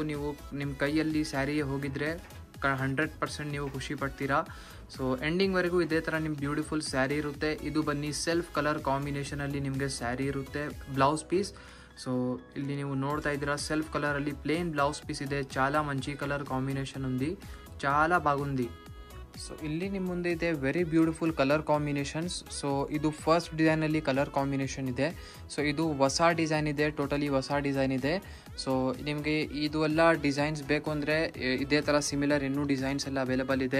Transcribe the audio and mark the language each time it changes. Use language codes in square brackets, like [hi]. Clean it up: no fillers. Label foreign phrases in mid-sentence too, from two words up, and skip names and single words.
[kn] ನೀವು ನಿಮ್ಮ ಕೈಯಲ್ಲಿ ಸ್ಯಾರಿ ಹೋಗಿದ್ರೆ 100% ನೀವು ಖುಷಿ ಪಡ್ತೀರಾ. ಎಂಡಿಂಗ್ವರೆಗೂ ಇದೇ ಥರ ನಿಮ್ಮ [en] beautiful saree [kn] ಇರುತ್ತೆ. ಇದು ಬನ್ನಿ [en] self colour [kn] ಕಾಂಬಿನೇಷನಲ್ಲಿ ನಿಮಗೆ ಸ್ಯಾರಿ ಇರುತ್ತೆ. [en] blouse piece [kn] ಇಲ್ಲಿ ನೀವು ನೋಡ್ತಾ ಇದ್ದೀರಾ ಸೆಲ್ಫ್ ಕಲರಲ್ಲಿ [en] plain blouse piece [kn] ಇದೆ. [te] చాలా మంచి [en] colour combination [te] ఉంది, చాలా బాగుంది. [kn] ಇಲ್ಲಿ ನಿಮ್ಮ ಮುಂದೆ ಇದೆ [en] very beautiful colour combinations. [kn] ಇದು ಫಸ್ಟ್ ಡಿಸೈನಲ್ಲಿ [en] colour combination [kn] ಇದೆ. ಇದು ಹೊಸ ಡಿಸೈನ್ ಇದೆ, ಟೋಟಲಿ ಹೊಸ ಡಿಸೈನ್ ಇದೆ. ನಿಮಗೆ ಇದು ಎಲ್ಲ ಡಿಸೈನ್ಸ್ ಬೇಕು ಅಂದರೆ ಇದೇ ಥರ ಸಿಮಿಲರ್ ಇನ್ನೂ ಡಿಸೈನ್ಸ್ ಎಲ್ಲ ಅವೈಲೇಬಲ್ ಇದೆ.